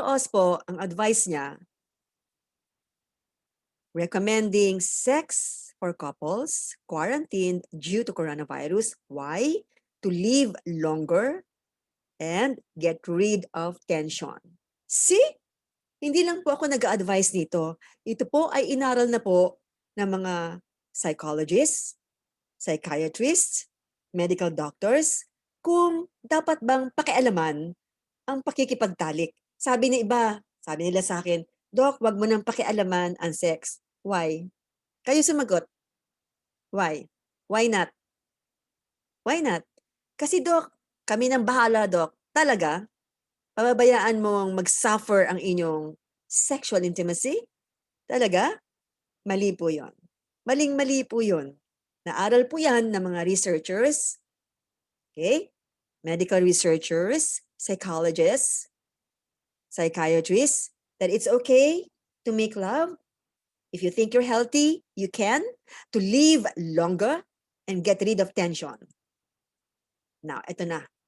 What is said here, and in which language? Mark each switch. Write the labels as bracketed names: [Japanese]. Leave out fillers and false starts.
[English] Oz po, [Filipino] ang advice niya, [English] recommending sex for couples quarantined due to coronavirus. Why? To live longer and get rid of tension. [Filipino] See? Hindi lang po ako nag-a-advise nito. Ito po ay inaral na po ng mga psychologists, psychiatrists, medical doctors, kung dapat bang pakialaman ang pakikipagtalik. Sabi nila sa akin, Doc, wag mo nang pakialaman ang sex. [English] Why? [Filipino] Kayo sumagot. [English] Why? Why not? Why not? [Filipino] Kasi Doc, kami nang bahala Doc. Talaga? Pababayaan mong mag-suffer ang inyong sexual intimacy? Talaga? Mali po yon. Maling-mali po yon. Naaral po yan ng mga researchers, okay? [English] Medical researchers, psychologists, psychiatrists, that it's okay to make love. If you think you're healthy, you can, to live longer and get rid of tension. Now, [Filipino] ito na.